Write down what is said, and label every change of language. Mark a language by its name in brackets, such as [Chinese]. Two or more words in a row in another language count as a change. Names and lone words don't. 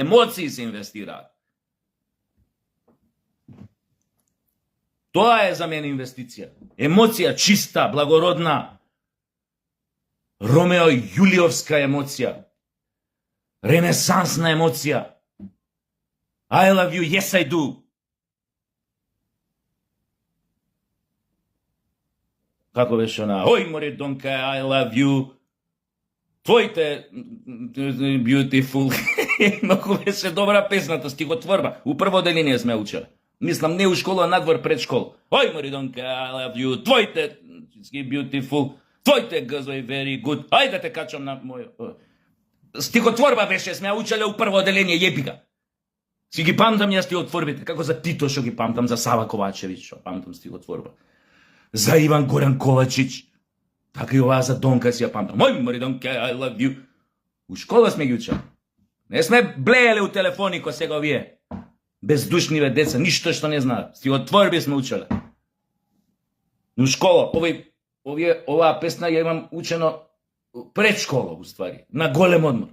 [Macedonian] Емоции се инвестираат. Тоа е за мене инвестиција. Емоција чиста, благородна. Ромео Јулиовска емоција. Ренесансна емоција. [English] I love you, yes I do. [Macedonian] Како беше она? Ој, море донка, [English] I love you. Твоите beautiful. [Macedonian] Многу беше добра песната, стихотворба. У прво деление сме учеле. Мислам, не у школа, а надвор пред школа. Ој, Маридонка, [English] I love you. Твоите beautiful. [Macedonian] Твоите газој [English] very good. [Macedonian] Ајде да те качам на мој... Стихотворба беше, сме учеле у прво деление, јепика. Си ги памтам ја стихотворбите, како за Тито што ги памтам, за Сава Ковачевич што памтам стихотворба. За Иван Горан Ковачич. Така и оваа за Донка си ја памтам. Ој, Маридонка, [English] I love you. [Macedonian] У школа сме ги учеле. Не сме блееле у телефони ко сега овие. Бездушниве деца, ништо што не знаат. Стихотворби сме учеле. У школа, оваа песна ја имам учено пред школа, уствари, на голем одмор.